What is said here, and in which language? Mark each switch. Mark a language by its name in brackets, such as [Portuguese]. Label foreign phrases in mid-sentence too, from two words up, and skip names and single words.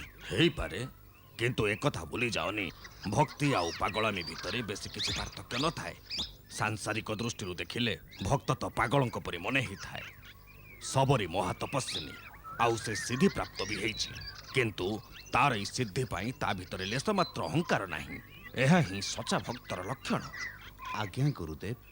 [Odia] ହୋଇ ପାରେ, କିନ୍ତୁ ଏକ କଥା ଭୁଲି ଯାଅନି, ଭକ୍ତି ଆଉ ପାଗଳାମି ଭିତରେ ବେଶି କିଛି ପାର୍ଥକ୍ୟ ନ ଥାଏ। ସାଂସାରିକ ଦୃଷ୍ଟି ଦେଖିଲେ ଭକ୍ତ ତ ପାଗଳଙ୍କ ପରି ମନେ ହି ଥାଏ। ଶବରୀ ମହା ତପସ୍ୱିନୀ, ଆଉ ସେ ସିଦ୍ଧି ପ୍ରାପ୍ତ ଭି ହୋଇଛି, କିନ୍ତୁ ତାର ଏଇ ସିଦ୍ଧି ପାଇ ତା ଭିତରେ ଲେଶ ମାତ୍ର ଅହଂକାର ନାହିଁ। ଏହା ହି ସଚ୍ଚା ଭକ୍ତର ଲକ୍ଷଣ। आज्ञा गुरुदेव।